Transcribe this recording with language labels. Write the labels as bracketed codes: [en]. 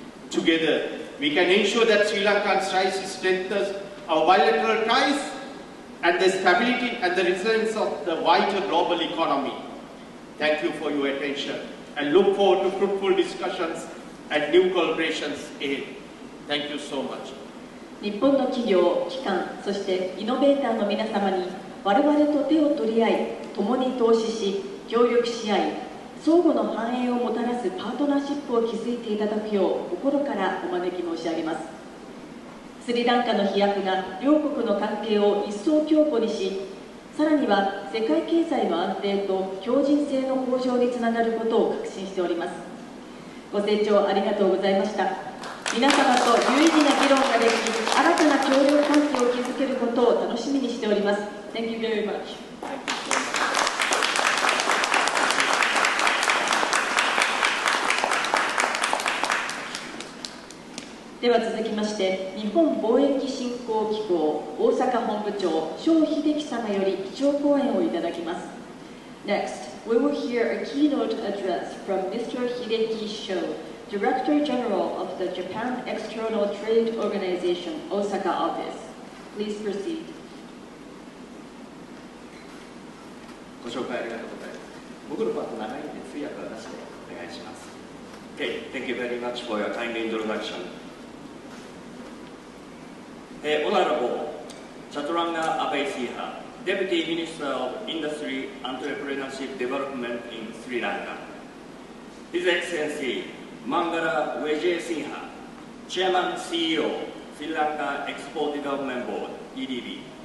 [en] Together, we can ensure that Sri Lanka's rise strengthens our bilateral ties and the stability and the resilience of the wider global economy. Thank you for your attention and look forward to fruitful discussions and new collaborations ahead. Thank you so much. [ja] 日本の企業、機関、そしてイノベーターの皆様に我々と手を取り合い、共に投資し、協力し合い、相互の繁栄をもたらすパートナーシップを築いていただくよう心からお招き申し上げます。スリランカの飛躍が両国の関係を一層強固にし、さらには世界経済の安定と強靭性の向上につながることを確信しております。ご清聴ありがとうございました。皆様と有意義な議論ができ、新たな協力関係を築けることを楽しみにしております。 [en] Thank you very much. [ja] では続きまして、日本貿易振興機構大阪本部長蕭秀樹様より基調講演をいただきます。 [en] Next, we will hear a keynote address from Mr. Hideki Sho, Director General of the Japan External Trade Organization, Osaka Office. Please proceed. [ja] ご紹介ありがとうございます。僕のパート長いんで通訳はなしでお願いします。 [en] Okay, thank you very much for your kind introduction. Honorable Chaturanga Abeysiha, Deputy Minister of Industry, Entrepreneurship Development in Sri Lanka. His Excellency Mangala Vijayasinghe, Chairman CEO, Sri Lanka Export Development Board, EDB.